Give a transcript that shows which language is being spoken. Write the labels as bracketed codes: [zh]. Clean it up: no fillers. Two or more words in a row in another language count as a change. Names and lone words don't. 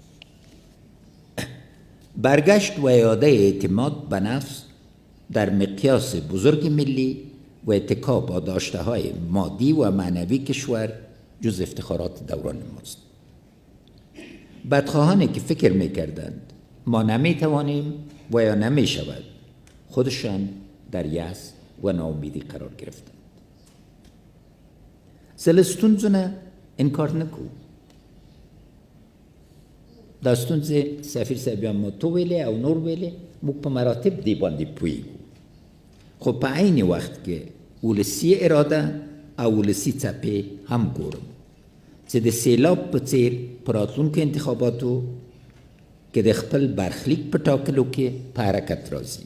[fa] برگشت و اعاده اعتماد به نفس در مقیاس بزرگ ملی و اتکا با داشته‌های مادی و معنوی کشور جز افتخارات دوران ماست. بدخواهانی که فکر می‌کردند ما نمی‌توانیم و یا نمی‌شود، خودشان در یأس و ناامیدی قرار گرفتند. [ps] ستونزونه انکار نکو. دا ستونزې سفیر صاحب هم تو ویلې او نور ویلې، موږ په مراتب دې باندې پوهیږو، خو په عین وخت کې ولسي اراده او ولسي څپې هم ګورم چې د سیلاب په څیر په راتلونکو انتخاباتو کې د خپل برخلیک په ټاکلو کې په حرکت راځي.